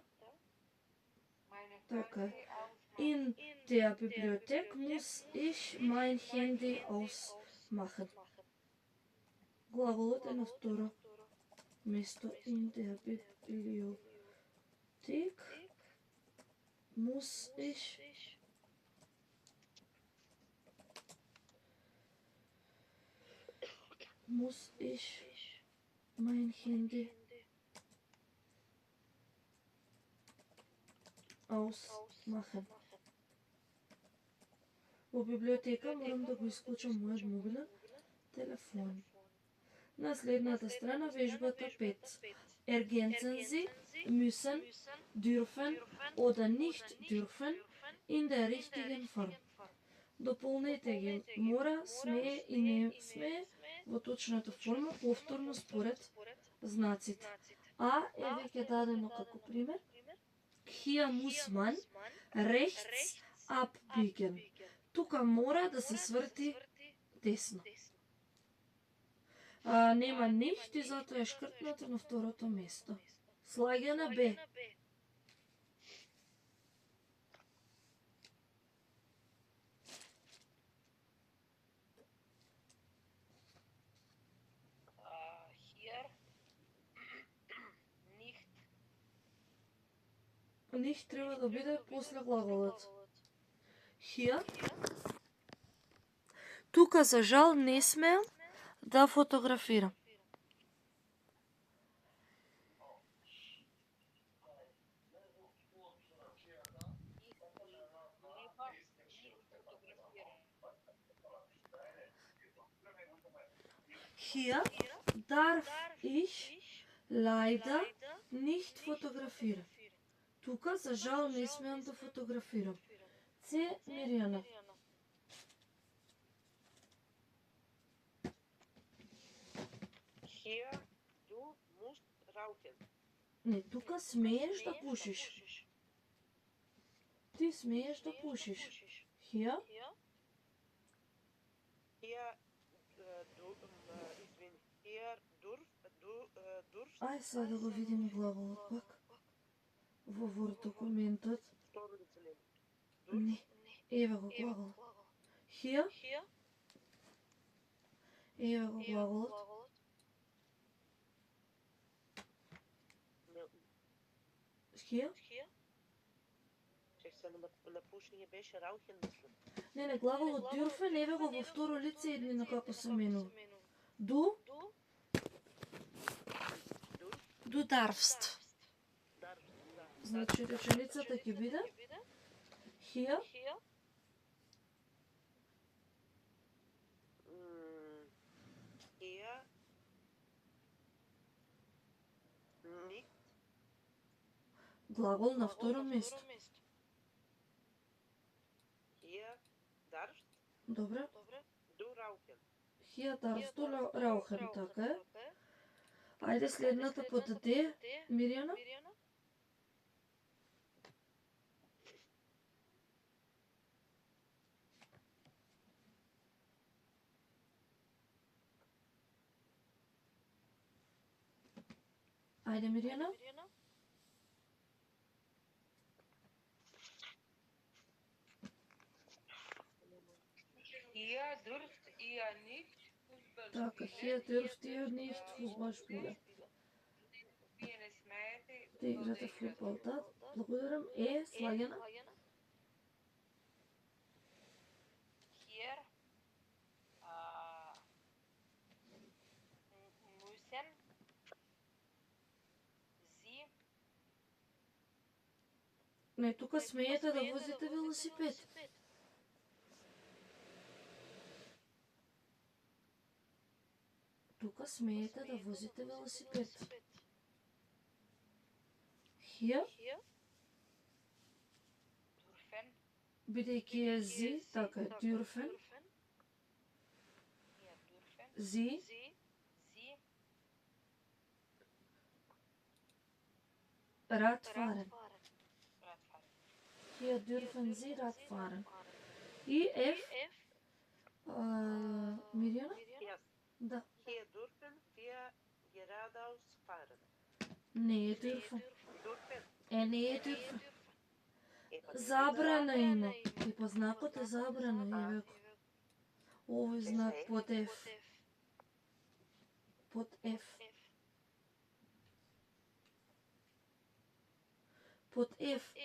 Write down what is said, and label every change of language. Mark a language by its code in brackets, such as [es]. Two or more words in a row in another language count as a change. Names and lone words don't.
[de] meine [mk] Така е. [de] Handy ausmachen. In der Bibliothek muss ich mein Handy ausmachen. [mk] Глаголот е на второ место. [de] In der Bibliothek muss ich mein Handy ausmachen. [mk] Во библиотека морам да го исклучам мојот мобилен телефон. На следната страна вежбата 5. [de] Ergänzen Sie müssen, dürfen oder nicht dürfen in der richtigen Form. [mk] Дополнете ги мора, смее и не смее во точната форма, повторно според знаците. А е веќе дадено како пример. [de] Hier muss man rechts abbiegen. [mk] Тука мора да се сврти десно. Нема ништо и затоа е шкртнато на второто место. Слагана Б. [de] Hier. Nicht. [mk] Ништо треба да биде после глаголот. [de] Hier. [mk] Тука за жал не смеам да фотографирам. [de] Hier darf ich leider nicht fotografieren. [mk] Тука за жал не смеам да фотографирам. С. Миријана. [de] Hier. Du musst rauchen. [mk] Не, тука смееш да пушиш. Ти смееш да пушиш. [de] Hier. Hier. Извини. Hier. Durst. [mk] Ај сега да го видим глаголот пак. Во Word документот. Второ лице ли? Не. Еве го глагол. Hier. Еве го глаголот. Hier. Чек се на пушење беше rauchen, мислам. Не, глаголот dürfen еве го во второ лице еднина како се менува. [de] Du darfst. [mk] Значи реченицата ќе биде Hier. [de] Hier. Nicht. [mk] Глагол на второ место. [de] Hier darfst [mk] Добре. [de] du rauchen. Hier darfst du rauchen, [mk] така е. Ајде следната под Д, Миријана. Ајде Миријана. [de] Hier dürft ihr nicht Fußball Така, hier dürft ihr nicht Fußball spielen. [mk] Вие смеете Да играте футбол, да. Благодарам. Е, слагена. [de] Hier. Müssen. Sie. [mk] Не, тука смеете да возите велосипед. Тука смеете да возите велосипед. [de] Hier, Dürfen. [mk] бидејќи е зи, така е, [de] dürfen, Hier dürfen. зи, Sie. Radfahren. Radfahren. Hier dürfen Sie Radfahren. [mk] И F, Mirjana? [en] Yes. [mk] Да. [de] Hier dürfen wir geradeaus fahren. [mk] Не dürfen. [de] Dürfen. [mk] Не dürfen. Па Забрана има. И па знакот е забрана, еве. Овој знак под F. Под F. Под F.